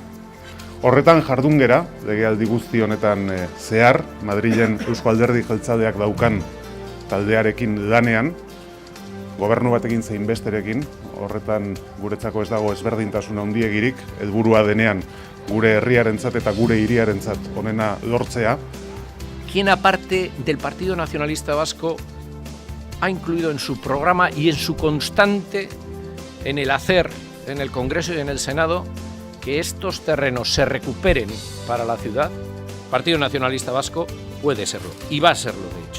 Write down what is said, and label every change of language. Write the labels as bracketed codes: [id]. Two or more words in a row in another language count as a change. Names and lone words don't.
[eu] Horretan jardungera, legealdi guzti honetan zehar, Madrilen Eusko Alderdi Jeltzaleak daukan taldearekin lanean, gobernu batekin zein besterekin, horretan guretzako ez dago ezberdintasun handiegirik, helburua denean gure herriarentzat eta gure hiriarentzat onena lortzea. [es] ¿Quién aparte del Partido Nacionalista Vasco ha incluido en su programa y en su constante, en el hacer, en el Congreso y en el Senado, que estos terrenos se recuperen para la ciudad? Partido Nacionalista Vasco puede serlo y va a serlo.